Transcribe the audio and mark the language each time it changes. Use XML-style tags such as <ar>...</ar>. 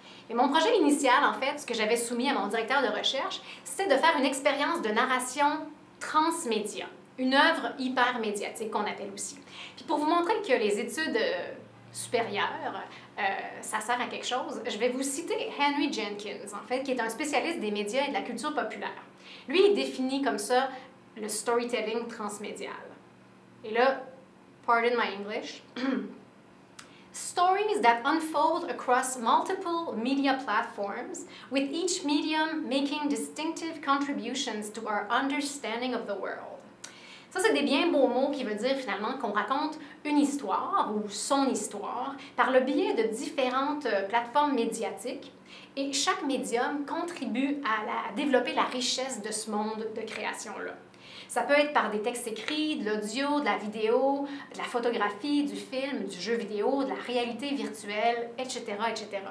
<fr>Et mon projet initial, en fait, ce que j'avais soumis à mon directeur de recherche, c'était de faire une expérience de narration transmédia, une œuvre hyper médiatique qu'on appelle aussi. Puis pour vous montrer que les études supérieures, ça sert à quelque chose, je vais vous citer Henry Jenkins, en fait, qui est un spécialiste des médias et de la culture populaire. Lui, il définit comme ça le storytelling transmédial. Et là,</fr> <en>pardon my English, stories that unfold across multiple media platforms, with each medium making distinctive contributions to our understanding of the world.</en> <fr>Ça, c'est des bien beaux mots qui veut dire finalement qu'on raconte une histoire ou son histoire par le biais de différentes plateformes médiatiques et chaque médium contribue à développer la richesse de ce monde de création-là. Ça peut être par des textes écrits, de l'audio, de la vidéo, de la photographie, du film, du jeu vidéo, de la réalité virtuelle, etc., etc.</fr>